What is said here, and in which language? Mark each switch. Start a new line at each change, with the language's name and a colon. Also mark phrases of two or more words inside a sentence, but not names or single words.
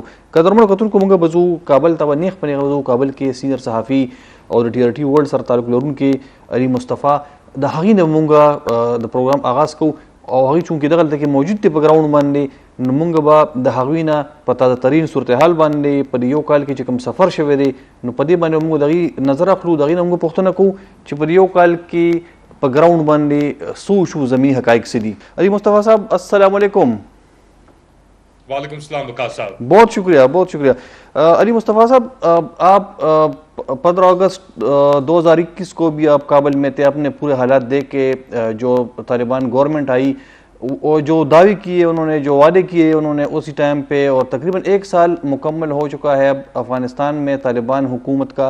Pashto: قدرمنو کتونکو موږ بزو کابل ته نیغ په نیغ بزو کابل کې سینیر صحافي او د ټي آر ټي ورلډ سره تعلق لرونکي علي مصطفی د هغې نه موږ د پروګرام آغاز کوو او هغوی چونکې دغلته کې موجود دی په ګراوند باندې، نو موږ به د هغوی نه په تازه ترین صورتحال باندې په یو کال کې چې کوم سفر شوی دی نو په دې باندې موږ د هغې نظر اخلو، د هغې نه موږ پوښتنه کوو چې په یو کال کې په ګراوند باندې څه شو، زمینی حقایق څه دي. علي مصطفی صاحب
Arabic: السلام علیکم. وعلیکم السلام
Urdu: وقاص صاحب. بہت شکریہ بہت شکریہ. علی مصطفیٰ صاحب آپ 15 اگست 2021 کو بھی آپ کابل میں تھے. آپ نے پورے حالات دیکھ کے جو طالبان گورنمنٹ آئی اور جو دعوے کیے انہوں نے، جو وعدے کیے انہوں نے اسی ٹائم پہ، اور تقریباً 1 سال مکمل ہو چکا ہے اب افغانستان میں طالبان حکومت کا.